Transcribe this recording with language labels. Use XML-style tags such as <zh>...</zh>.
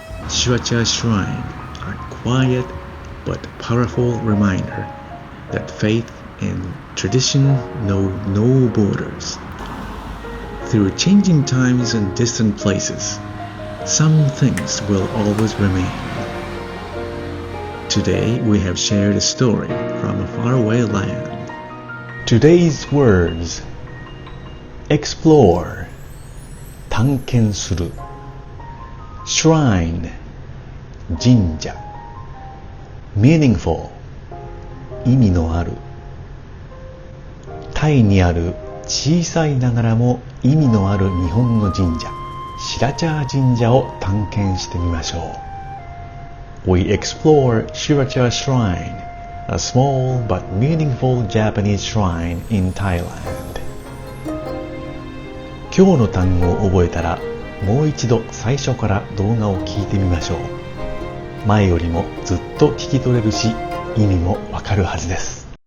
<en>Sriracha Shrine, a quiet but powerful reminder that faith and tradition know no borders. Through changing times and distant places, some things will always remain. Today we have shared a story from a faraway land. Today's words: explore</en> <ja>探検する shrine 神社 meaningful 意味のあるタイにある小さいながらも意味のある日本の神社シラチャー神社を探検してみましょう。</ja> <en>We explore Sriracha Shrine, a small but meaningful Japanese shrine in Thailand.</en> <ja>今日の単語を覚えたらもう一度最初から動画を聞いてみましょう。前よりもずっと聞き取れるし意味もわかるはずです。</ja>